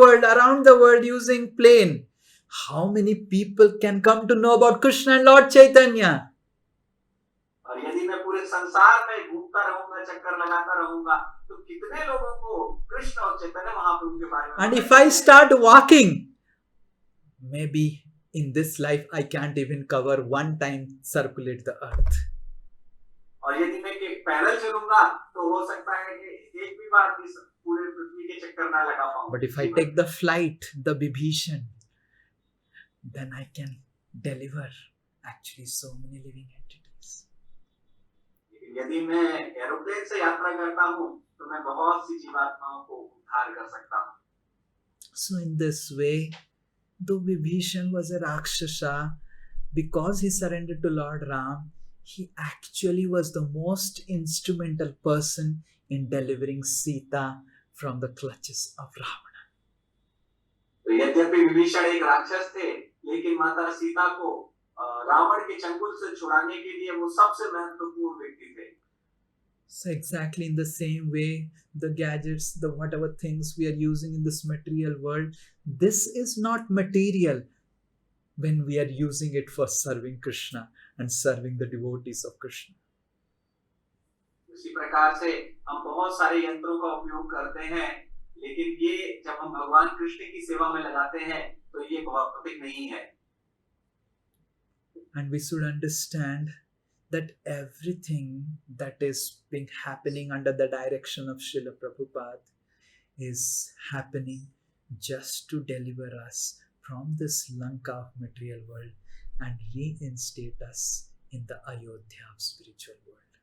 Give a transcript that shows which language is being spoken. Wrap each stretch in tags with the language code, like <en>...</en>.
<en>around the world using plane, how many people can come to know about Krishna and Lord Chaitanya?</en> <hi>और यदि मैं पूरे संसार में घूमता रहूंगा, चक्कर लगाता रहूंगा, तो कितने लोगों को कृष्ण और चैतन्य महाप्रभु के बारे में</hi> <en>And</en> <hi>पता</hi> <en>if I</en> <hi>चलेगा।</hi> <en>start walking, maybe in this life I can't even cover one time circulate the earth.</en> <hi>और यदि मैं पैदल चलूंगा तो हो सकता है कि एक भी बार इस पूरे पृथ्वी के चक्कर ना लगा पाऊं।</hi> <en>But if I take the flight, the Vibhishan, then I can deliver actually so many living entities.</en> <hi>यदि मैं एरोप्लेन से यात्रा करता हूँ तो मैं बहुत सी जीवात्माओं को उद्धार कर सकता हूँ।</hi> <en>So in this way, though Vibhishan was a Rakshasa, because he surrendered to Lord Ram, he actually was the most instrumental person in delivering Sita from the clutches of Ravana.</en> <hi>तो यद्यपि विभीषण एक राक्षस थे, लेकिन माता सीता को रावण के चंगुल से छुड़ाने के लिए वो सबसे महत्वपूर्ण व्यक्ति थे।</hi> <en>So exactly in the same way, the gadgets, the whatever things we are using in this material world, this is not material when we are using it for serving Krishna and serving the devotees of Krishna.</en> <hi>इसी प्रकार से हम बहुत सारे यंत्रों का उपयोग करते हैं, लेकिन ये जब हम भगवान कृष्ण की सेवा में लगाते हैं तो ये भौतिक नहीं है।</hi> <en>And we should understand that everything that is being happening under the direction of Srila Prabhupada is happening just to deliver us from this Lanka of material world and reinstate us in the Ayodhya of spiritual world.</en>